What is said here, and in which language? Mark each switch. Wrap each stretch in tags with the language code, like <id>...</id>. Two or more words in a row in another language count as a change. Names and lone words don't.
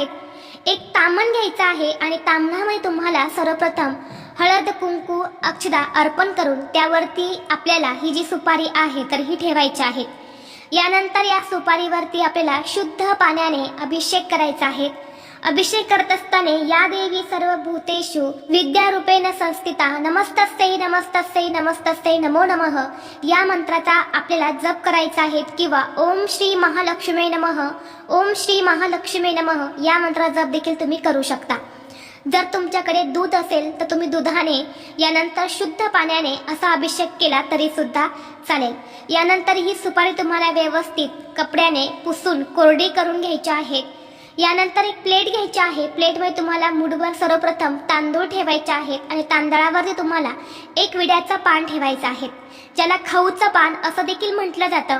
<mr>एक तामण घ्यायचं आहे आणि तामणामध्ये तुम्हाला सर्वप्रथम हळद कुंकू अक्षदा अर्पण करून त्यावरती आपल्याला ही जी सुपारी आहे तर ही ठेवायची आहे. यानंतर या सुपारीवरती आपल्याला शुद्ध पाण्याने अभिषेक करायचा आहे. अभिषेक करत असताना</mr> <sa>या देवी सर्व भूतेषु विद्यारूपेण संस्थिता नमस्तस्यै नमस्तस्यै नमस्तस्यै नमो नमः</sa> <mr>या मंत्राचा आपल्याला जप करायचा आहे किंवा</mr> <sa>ओम श्री महालक्ष्मी नमः ओम श्री महालक्ष्मी नमः</sa> <mr>या मंत्राचा जप देखील तुम्ही करू शकता. जर तुमच्याकडे दूध असेल तर तुम्ही दुधाने यानंतर शुद्ध पाण्याने असा अभिषेक केला तरी सुद्धा चालेल. यानंतर ही सुपारी तुम्हाला व्यवस्थित कपड्याने पुसून कोरडी करून घ्यायची आहे. यानंतर एक प्लेट घ्यायची आहे. प्लेटमध्ये तुम्हाला मुठभर सर्वप्रथम तांदूळ ठेवायचे आहेत आणि तांदळावरती तुम्हाला एक विड्याचं पान ठेवायचं आहे, ज्याला खाऊचं पान असं देखील म्हटलं जातं.</mr>